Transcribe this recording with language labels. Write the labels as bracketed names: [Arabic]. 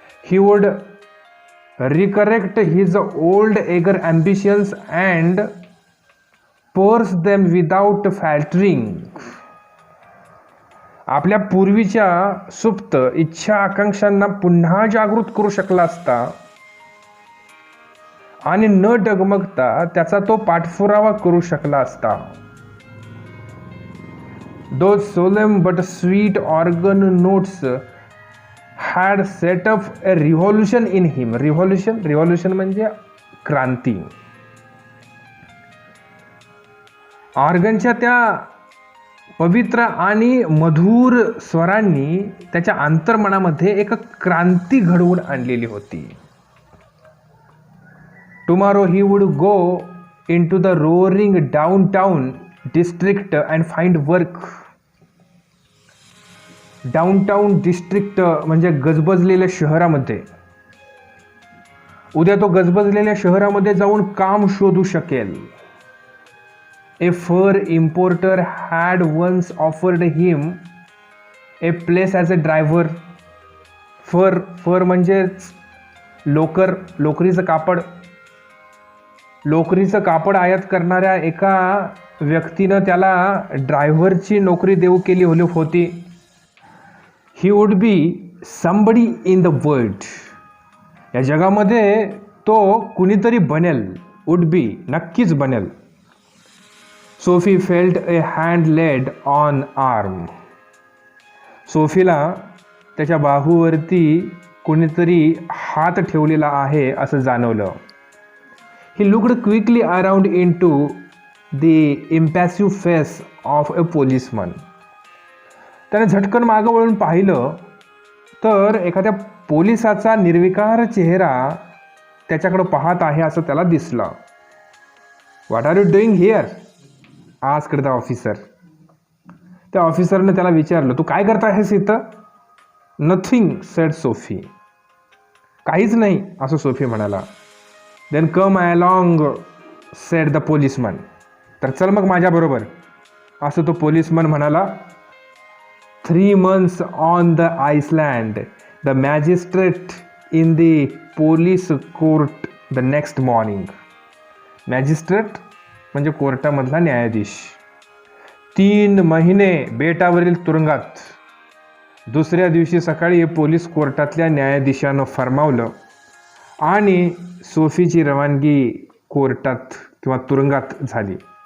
[English] He would resurrect his old eager ambitions and pursue them without faltering. [Marathi] आपल्या पूर्वीच्या सुप्त इच्छा आकांक्षांना पुन्हा जागृत करू शकला असता आणि न डगमगता त्याचा तो पाठपुरावा करू शकला असता. [English] Those solemn but sweet organ notes had set up a revolution in him. [Marathi] Revolution म्हणजे क्रांती. ऑर्गनच्या त्या पवित्र आणि मधुर स्वरांनी त्याच्या अंतर्मनामध्ये एक क्रांती घडवून आणलेली होती. [English] Tomorrow he would go into the roaring downtown district and find work. [Marathi] Downtown district म्हणजे गजबजलेल्या शहरामध्ये. उद्या तो गजबजलेल्या शहरामध्ये जाऊन काम शोधू शकेल. [English] A fur importer had once offered him a place as a driver. [Marathi] Fur म्हणजे लोकरीचं कापड. लोकरीचं कापड आयात करणाऱ्या एका व्यक्तीनं त्याला ड्रायव्हरची नोकरी देऊ केली होती. [English] He would be somebody in the world. [Marathi] या जगामध्ये तो कुणीतरी बनेल. [English] would be [Marathi] नक्कीच बनेल. [English] Soapy felt a hand laid on arm. [Marathi] सोफीला त्याच्या बाहूवरती कुणीतरी हात ठेवलेला आहे असं जाणवलं. [English] He looked quickly around into the impassive face of a policeman. [Marathi] त्याने झटकन मागं वळून पाहिलं तर एखाद्या पोलिसाचा निर्विकार चेहरा त्याच्याकडे पाहत आहे असं त्याला दिसलं. [English] What are you doing here? Asked the officer. [Marathi] त्या ऑफिसरने त्याला विचारलं, तू काय करत आहेस इथं? [English] Nothing said Soapy. [Marathi] काहीच नाही असं सोफी म्हणाला. [English] Then come along said the policeman. [Marathi] तर चल मग माझ्याबरोबर असं तो पोलिसमन म्हणाला. [English] 3 months on the island. The magistrate in the police court the next morning. [Marathi] Magistrate म्हणजे कोर्टामधला न्यायाधीश. 3 महिने बेटावरील तुरुंगात. दुसऱ्या दिवशी सकाळी पोलीस कोर्टातल्या न्यायाधीशानं फरमावलं आणि सोफीची रवानगी कोर्टात किंवा तुरुंगात झाली.